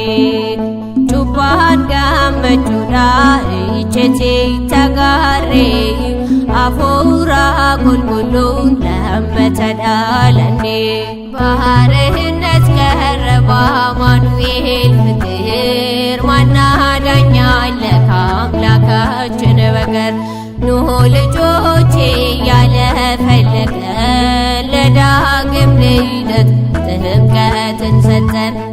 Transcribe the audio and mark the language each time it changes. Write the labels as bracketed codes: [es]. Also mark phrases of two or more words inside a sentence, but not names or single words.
[om] Cuuphaan gammachuudha ijjeetii tagaarree hafuura qulqulluun lammata dhaalanne. [am] ባሕርነት ቀረበ አማኑኤል ፍቅር ዋና ዳኛ አለ ከአምላካችን በቀር። ኖኅ ልጆቼ ያለ ፈለገ ለዳግም ልደት ጥምቀትን ሰጠን።